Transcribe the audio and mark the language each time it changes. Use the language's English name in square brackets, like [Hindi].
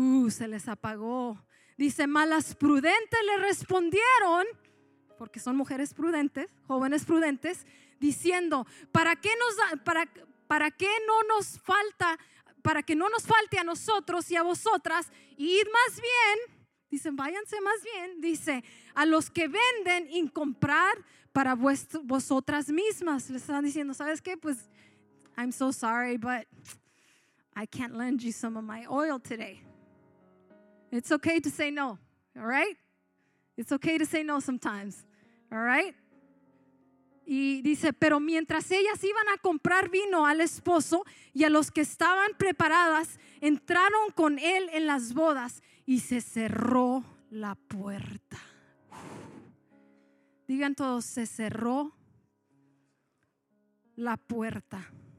[Spanish] Se les apagó. Dice, mas las prudentes le respondieron, porque son mujeres prudentes, jóvenes prudentes, diciendo: para que no nos falte a nosotros y a vosotras, id más bien. Dicen, váyanse más bien, dice, a los que venden y comprar para vosotras mismas. Les están diciendo, ¿sabes qué? [English] Pues, I'm so sorry, but I can't lend you some of my oil today. It's okay to say no, all right? It's okay to say no sometimes, all right? [Spanish] Y dice, pero mientras ellas iban a comprar vino al esposo y a los que estaban preparadas, entraron con él en las bodas y se cerró la puerta. Digan todos, se cerró la puerta.